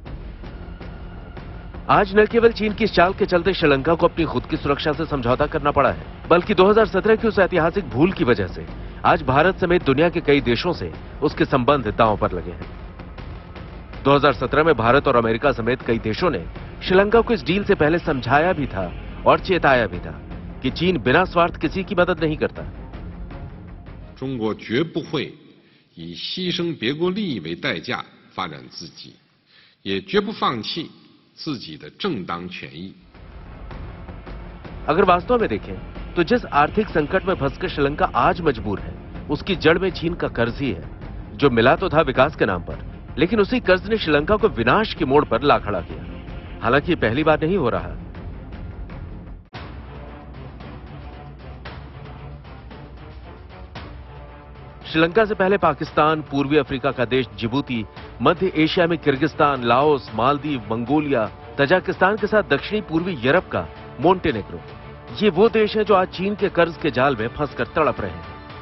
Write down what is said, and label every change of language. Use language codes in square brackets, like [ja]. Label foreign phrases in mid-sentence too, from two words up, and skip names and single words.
[hi] आज न केवल चीन की इस चाल के चलते श्रीलंका को अपनी खुद की सुरक्षा से समझौता करना पड़ा है, बल्कि 2017 की उस ऐतिहासिक भूल की वजह से आज भारत समेत दुनिया के कई देशों से उसके संबंध दांव पर लगे हैं। 2017 में भारत और अमेरिका समेत कई देशों ने श्रीलंका को इस डील से पहले समझाया भी था और चेताया भी था कि चीन बिना स्वार्थ किसी की मदद नहीं करता। [zh] 中国绝不会以牺牲别国利益为代价发展自己，也绝不放弃自己的正当权益。 [hi] अगर वास्तव में देखें तो जिस आर्थिक संकट में फंसकर श्रीलंका आज मजबूर है, उसकी जड़ में चीन का कर्ज ही है, जो मिला तो था विकास के नाम पर, लेकिन उसी कर्ज ने श्रीलंका को विनाश की मोड़ पर ला खड़ा किया। हालांकि ये पहली बार नहीं हो रहा। श्रीलंका से पहले पाकिस्तान, पूर्वी अफ्रीका का देश जिबूती, मध्य एशिया में किर्गिस्तान, लाओस, मालदीव, मंगोलिया, तजाकिस्तान के साथ दक्षिणी पूर्वी यूरोप का मोंटेनेग्रो, ये वो देश हैं जो आज चीन के कर्ज के जाल में फंसकर तड़प रहे हैं।